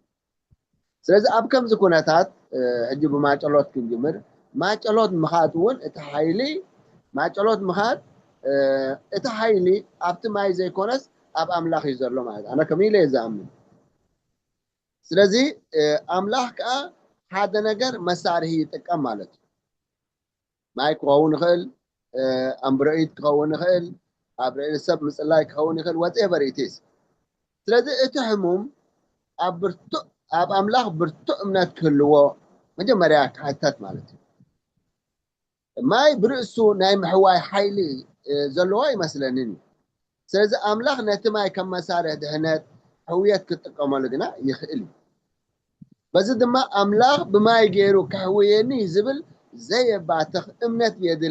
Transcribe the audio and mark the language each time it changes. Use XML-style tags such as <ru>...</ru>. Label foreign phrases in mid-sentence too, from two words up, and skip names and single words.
<ti>ስለዚ ኣብ ከምዚ ኩነታት ሕጂ ብማጨሎት ክንጅምር ማጨሎት ምኻድ እውን እቲ ሓይሊ ማጨሎት ምኻድ እቲ ሓይሊ ኣብቲ ማይ ዘይኮነስ ኣብ ኣምላኽ እዩ ዘሎ ማለት ኣነ ከመይ ኢለ ዝኣምን ስለዚ ኣምላኽ ከዓ ሓደ ነገር መሳርሒ ይጥቀም ማለት እዩ ማይ ክኸውን ይኽእል ኣምብሮኢት ክኸውን ይኽእል ኣብ ርእሲ ሰብ ምፅላይ ክኸውን ይኽእል</ti> <en>whatever it is</en> <ti>ስለዚ እቲ ሕሙም ኣብ ኣምላኽ ብርቱዕ እምነት ክህልዎ መጀመርያ ክሕተት ማለት እዩ። ማይ ብርእሱ ናይ ምሕዋይ ሓይሊ ዘለዎ ይመስለኒን እዩ። ስለዚ ኣምላኽ ነቲ ማይ ከም መሳርሒ ድሕነት ሕውየት ክጥቀመሉ ግና ይኽእል እዩ። በዚ ድማ ኣምላኽ ብማይ ገይሩ ከሕውየኒ ዝብል ዘየባትኽ እምነት የድሊ</ti>